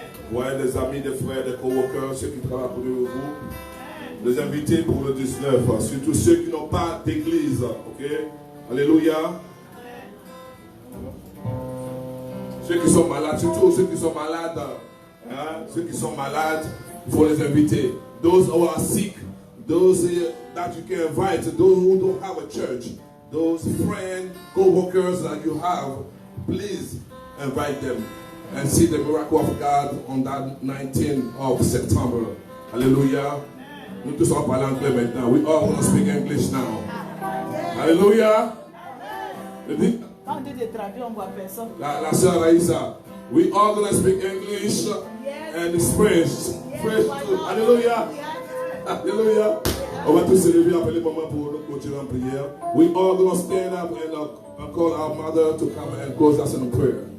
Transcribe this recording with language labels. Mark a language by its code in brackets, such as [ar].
[fr] Voyez des amis, des frères, des coworkers, ceux qui travaillent pour vous. Les invités pour le 19, surtout ceux qui n'ont pas d'église. Ok? Alléluia. Ceux qui sont malades, surtout ceux qui sont malades. Hein? Ceux qui sont malades, il faut les inviter. [en] Those who are sick, those that you can invite, those who don't have a church, those friends, co-workers that you have, please invite them and see the miracle of God on that 19th of September. Hallelujah. [fr] Nous tous en parlons anglais maintenant. [en] We all want to speak English now. Hallelujah. [fr] Quand on dit de traduire, on voit personne. La sœur Raïsa. [en] We all going to speak English and French. French too. Hallelujah. Hallelujah. [fr] On va tous se lever après le moment pour continuer en prière. [en] We all going to stand up and call our mother to come and close us in prayer.